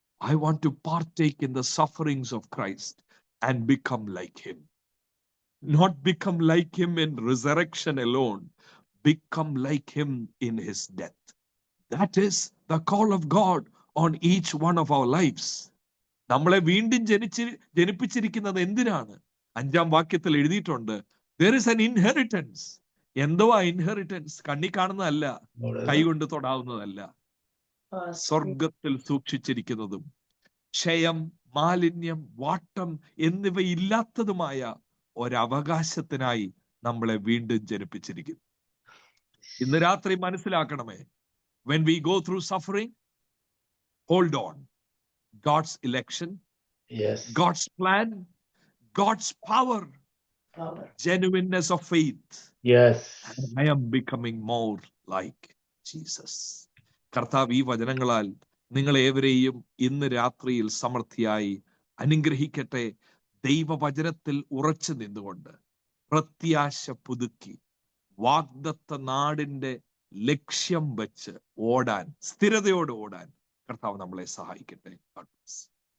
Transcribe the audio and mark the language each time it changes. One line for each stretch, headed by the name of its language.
English: I want to partake in the sufferings of Christ and become like him. Not become like him in resurrection alone, become like him in his death. That is the call of God on each one of our lives.
Malayalam: നമ്മളെ വീണ്ടും ജനിപ്പിച്ചിരിക്കുന്നത് എന്തിനാണ്? 5-ാം വാക്യത്തിൽ എഴുതിയിട്ടുണ്ട്,
English: there is an inheritance.
Malayalam: എന്തോ ആ inheritance? കണ്ണി കാണുന്നതല്ല, കൈകൊണ്ട് തൊടാവുന്നതല്ല, സ്വർഗത്തിൽ സൂക്ഷിച്ചിരിക്കുന്നതും ക്ഷയം, മാലിന്യം, വാട്ടം എന്നിവയില്ലാത്തതുമായ ഒരവകാശത്തിനായി നമ്മളെ വീണ്ടും ജനിപ്പിച്ചിരിക്കുന്നു. ഇന്ന് രാത്രി മനസ്സിലാക്കണമേ,
English: when we go through suffering, hold on. God's election, Yes. God's plan, God's power, genuineness of faith. Yes. And I am becoming more like Jesus.
Malayalam: കർത്താവ് ഈ വചനങ്ങളാൽ നിങ്ങളേവരെയും ഇന്ന് രാത്രിയിൽ സമൃദ്ധിയായി അനുഗ്രഹിക്കട്ടെ. ദൈവവചനത്തിൽ ഉറച്ചു നിന്നുകൊണ്ട് പ്രത്യാശ പുതുക്കി വാഗ്ദത്ത നാടിന്റെ ലക്ഷ്യം വെച്ച് ഓടാൻ, സ്ഥിരതയോടെ ഓടാൻ കർത്താവ് നമ്മളെ സഹായിക്കട്ടെ.